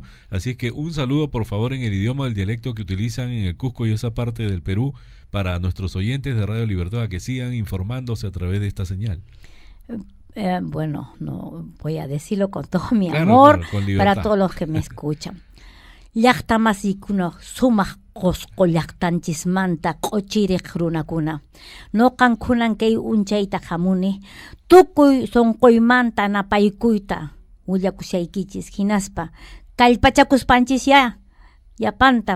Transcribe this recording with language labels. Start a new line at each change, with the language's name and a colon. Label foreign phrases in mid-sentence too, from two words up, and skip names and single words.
Spanish: Así es que un saludo por favor en el idioma del dialecto que utilizan en el Cusco y esa parte del Perú para nuestros oyentes de Radio Libertad, que sigan informándose a través de esta señal. Bueno, no voy a decirlo con todo mi amor, para todos los que me escuchan.
Quechua: Llaqtamasikunaq sumaq qusqullaqtanchismanta q'uchiriq runakuna. Noqankunan kay unchayta hamuni, tukuy sunquymanta napaykuyta willakushaykichis hinaspa kallpachakuspanchisya yapanta